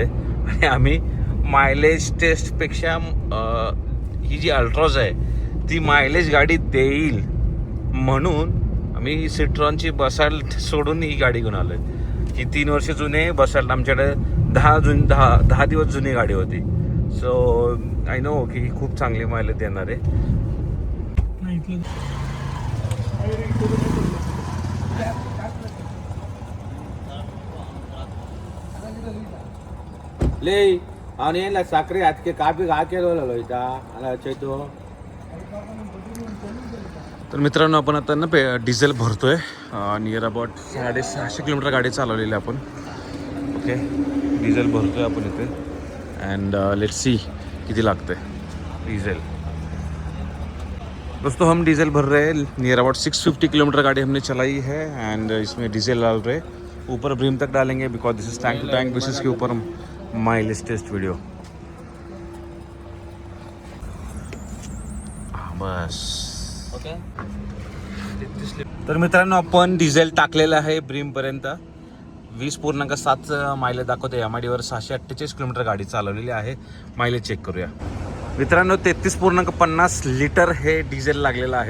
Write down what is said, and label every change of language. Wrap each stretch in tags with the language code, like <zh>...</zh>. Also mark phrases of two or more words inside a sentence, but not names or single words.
<mr>आणि आम्ही</mr> <en>mileage testपेक्षा</en> <mr>ही जी अल्ट्रॉज आहे ती मायलेज गाडी देईल म्हणून आम्ही सिट्रॉनची बसाल सोडून ही गाडी घेऊन आलो आहे. ही 3 वर्ष जुने बसाल आमच्याकडे 10 दिवस जुनी गाडी होती.</mr> <en>so I know</en> <mr>की ही खूप चांगली मायलेज देणार आहे.</mr> <kn>ले ಅವನೇನಿಲ್ಲ ಸಕ್ರೆ ಅದಕ್ಕೆ ಕಾಪಿಗೆ ಹಾಕಿರೋಲ್ಲ ಆಯ್ತಾ ಅಲ್ಲ ಹಚ್ಚೈತು.</kn> <mr>तर मित्रांनो आपण आता ना डिझेल भरतोय.</mr> <en>near about</en> <mr>650 किलोमीटर गाडी चालवलेली आपण. ओके. डिझेल भरतोय आपण इथे.</mr> <en>and let see</en> <mr>किती लागते डीजल.</mr> <hi>दोस्तों हम डीजल भर रहे हैं.</hi> <en>near about</en> <hi>650 किलोमीटर गाड़ी हमने चलाई है. एंड इसमें डीजल डाल रहे ऊपर ब्रीम तक डालेंगे</hi> <en>because this is tank to tank basis</en> <hi>के ऊपर हम</hi> <en>mileage test video.</en> <hi>बस ओके.</hi> <mr>तर मित्रांनो आपण डिझेल टाकलेलं आहे ब्रीमपर्यंत. 20.7 मायलेज दाखवते. MIDवर 648 किलोमीटर गाडी चालवलेली आहे. मायलेज चेक करूया मित्रांनो. 33.50 लिटर हे डिझेल लागलेलं आहे.</mr>